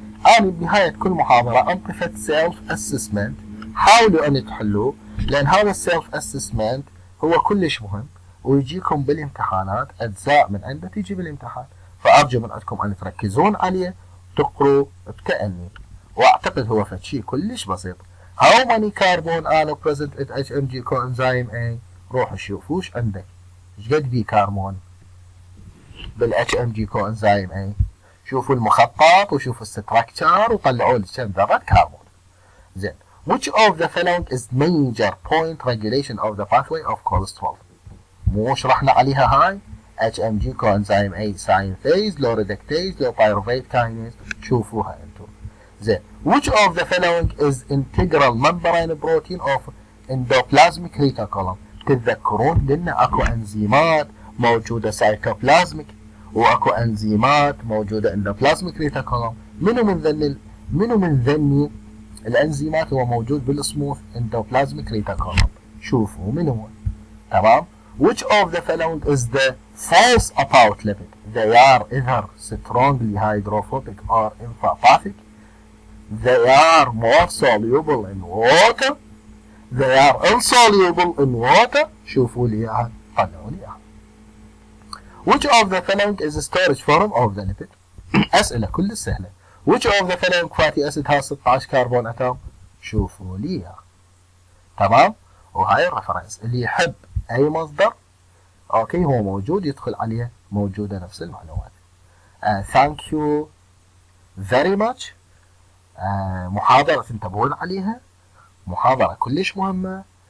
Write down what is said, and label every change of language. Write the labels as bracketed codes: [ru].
[ar] انا بنهاية كل محاضرة انطفت سيلف اسسمنت، حاولوا ان تحلوه لان هذا السيلف اسسمنت هو كلش مهم ويجيكم بالامتحانات اجزاء من عنده تيجي بالامتحان، فارجو من عندكم ان تركزون عليه تقروا بتأني، واعتقد هو فشي كلش بسيط. [en] How many carbon are present at HMG coenzyme A؟ [ar] روحوا شوفوا وش عندك، ايش قد بي كربون بال HMG coenzyme A، شوفوا المخطط وشوفوا الستراكشر وطلعوا لي كم ذرة كربون. زين [en] which of the following is major point regulation of the pathway of cholesterol؟ [ar] مو شرحنا عليها هاي [en] HMG coenzyme A synthase low reductase low pyruvate kinase، [ar] شوفوها انتم. زين [en] which of the following is integral membrane protein of endoplasmic reticulum؟ [ar] تتذكرون قلنا اكو انزيمات موجودة سايتوبلازميك واكو انزيمات موجوده اندوبلازميك ريتيكولوم. منو من ذني الانزيمات هو موجود بالسموث اندوبلازميك ريتيكولوم؟ شوفوا من هو. تمام. [en] Which of the following is the false about lipid? They are either strongly hydrophobic or empathic. They are more soluble in water. They are insoluble in water. [ar] شوفوا لي اياها، طلعوا لي اياها. [en] Which of the following is a storage form of the lipid? [ar] أسئلة كل سهلة. [en] Which of the following fatty acid has 16 [ar] كربون أتوم؟ شوفوا لي اياها. تمام. وهاي الريفرنس اللي يحب أي مصدر اوكي هو موجود يدخل عليه، موجودة نفس المعلومات. [en] thank you very much. [ar] محاضرة تنتبهون عليها، محاضرة كلش مهمة.